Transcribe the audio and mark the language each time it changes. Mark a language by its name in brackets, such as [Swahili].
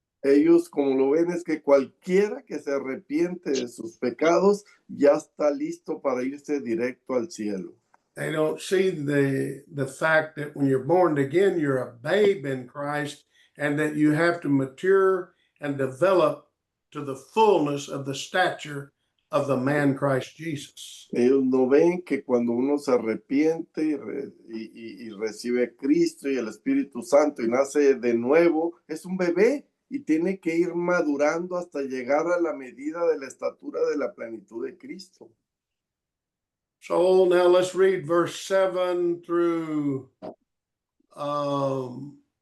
[Spanish] Ellos, como lo ven, es que cualquiera que se arrepiente de sus pecados ya está listo para irse directo al cielo. [English] They don't see the fact that when you're born again, you're a babe in Christ, and that you have to mature and develop to the fullness of the stature of the man Christ Jesus. [Spanish] Ellos no ven que cuando uno se arrepiente y recibe a Cristo y el Espíritu Santo y nace de nuevo, es un bebé y tiene que ir madurando hasta llegar a la medida de la estatura de la plenitud de Cristo. [English] So now let's read verse 7 through 12.